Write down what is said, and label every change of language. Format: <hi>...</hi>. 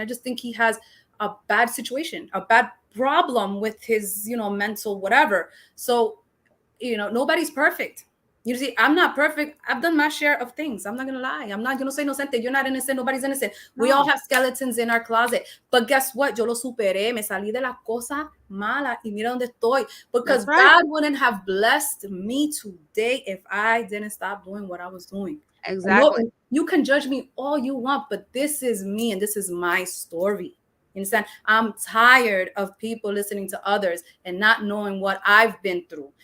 <en>I just think he has a bad situation, a bad problem with his, mental whatever. So, nobody's perfect. You see, I'm not perfect. I've done my share of things. I'm not going to lie. I'm not going to say inocente. You're not innocent. Nobody's innocent. We all have skeletons in our closet. But guess what?</en> <es>Yo lo superé. Me salí de la cosa mala y mira donde estoy.</es> <en>Because God wouldn't have blessed me today if I didn't stop doing what I was doing. Exactly. You can judge me all you want, but this is me and this is my story. You understand? I'm tired of people listening to others and not knowing what I've been through.</en>